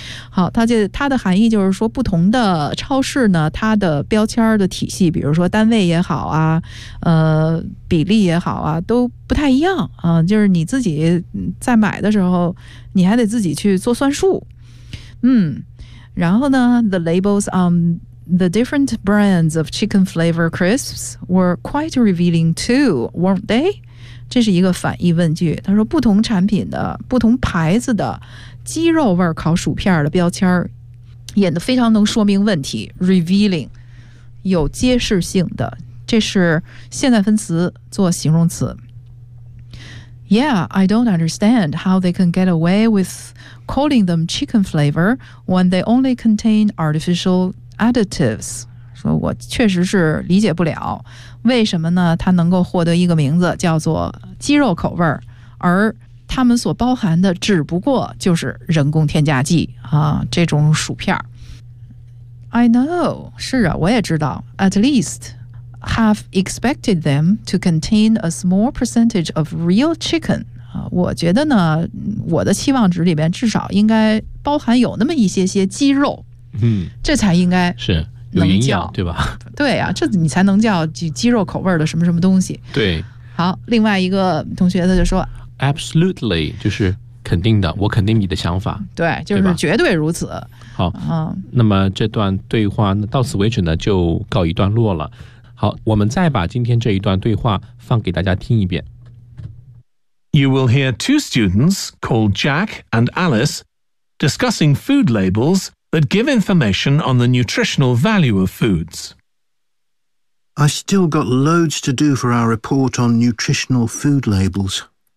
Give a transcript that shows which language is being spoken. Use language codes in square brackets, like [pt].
[zh] 好，它的含义就是说不同的超市呢，它的标签的体系，比如说单位也好啊，比例也好啊，都不太一样啊、就是你自己在买的时候你还得自己去做算数。然后呢 [en] the labels on the different brands of chicken flavor crisps were quite revealing too, weren't they? [zh] 这是一个反义问句，他说不同产品的不同牌子的鸡肉味烤薯片的标签演得非常能说明问题， revealing 有揭示性的，这是现在分词做形容词。 [en] Yeah, I don't understand how they can get away with calling them chicken flavor when they only contain artificial additives. [zh] 说我确实是理解不了为什么呢它能够获得一个名字叫做鸡肉口味，而他们所包含的只不过就是人工添加剂啊，这种薯片。 [en] I know, [zh] 是啊，我也知道。 [en] At least, have expected them to contain a small percentage of real chicken. [zh] 啊，我觉得呢，我的期望值里边至少应该包含有那么一些些鸡肉。嗯，这才应该是有营养，对吧？对啊，这你才能叫鸡肉口味的什么什么东西。对。好，另外一个同学他就说 [en] Absolutely, [zh] 就是肯定的，我肯定你的想法。对，就是绝对如此。好、那么这段对话到此为止呢，就告一段落了。好，我们再把今天这一段对话放给大家听一遍。 [en] You will hear two students called Jack and Alice discussing food labels that give information on the nutritional value of foods. I still got loads to do for our report on nutritional food labels.